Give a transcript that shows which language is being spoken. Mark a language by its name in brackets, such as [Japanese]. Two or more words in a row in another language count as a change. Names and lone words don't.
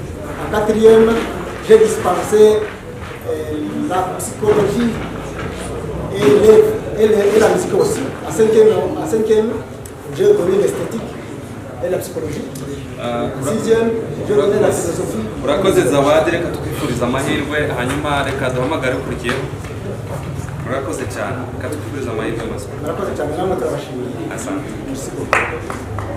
[French] En quatrième, j'ai dispensé la psychologie et la musique aussi. En cinquième, j'ai donné l'esthétique et la psychologie. Sixième, j'ai donné la philosophie. [Kinyarwanda] urakoze zawadi reka tukwifuriza amahirwe hanyuma reka duhamagare ukurikiyeho urakoze cyane reka tukwifuriza amahirwe maso Murakoze cyane namwe turabashimiye. [Swahili] asante [French] Merci beaucoup.